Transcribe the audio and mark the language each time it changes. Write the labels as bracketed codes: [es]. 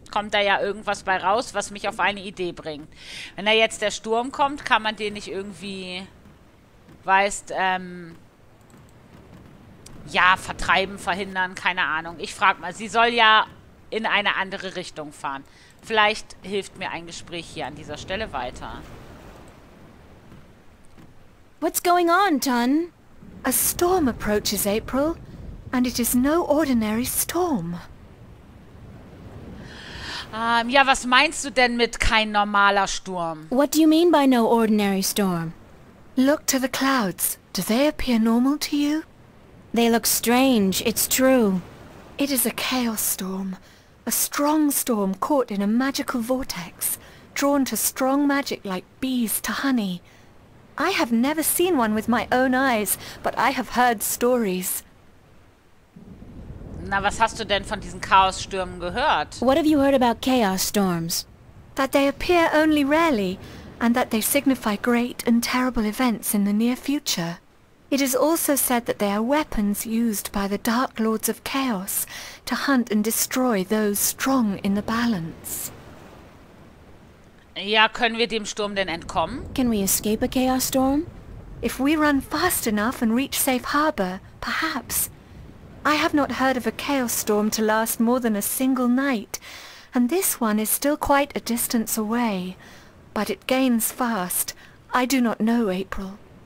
[de] Kommt da ja irgendwas bei raus, was mich auf eine Idee bringt. Wenn da jetzt der Sturm kommt, kann man den nicht irgendwie... Weißt, ja, vertreiben, verhindern, keine Ahnung. Ich frage mal, sie soll ja in eine andere Richtung fahren. Vielleicht hilft mir ein Gespräch hier an dieser Stelle weiter. [en] What's going on, Tun? A storm approaches, April, and it is no ordinary storm. [de] Ja, was meinst du denn mit kein normaler Sturm? [en] What do you mean by no ordinary storm? Look to the clouds. Do they appear normal to you? They look strange, it's true. It is a chaos storm. A strong storm caught in a magical vortex, drawn to strong magic like bees to honey. I have never seen one with my own eyes, but I have heard stories. [de] Na, was hast du denn von diesen Chaosstürmen gehört? [en] What have you heard about chaos storms? That they appear only rarely, and that they signify great and terrible events in the near future. It is also said that they are weapons used by the Dark Lords of Chaos to hunt and destroy those strong in the balance. [de] Ja, können wir dem Sturm denn entkommen? [en] Can we escape a chaos storm? If we run fast enough and reach safe harbor, perhaps. I have not heard of a chaos storm to last more than a single night, and this one is still quite a distance away. But it gains fast. I do not know, April.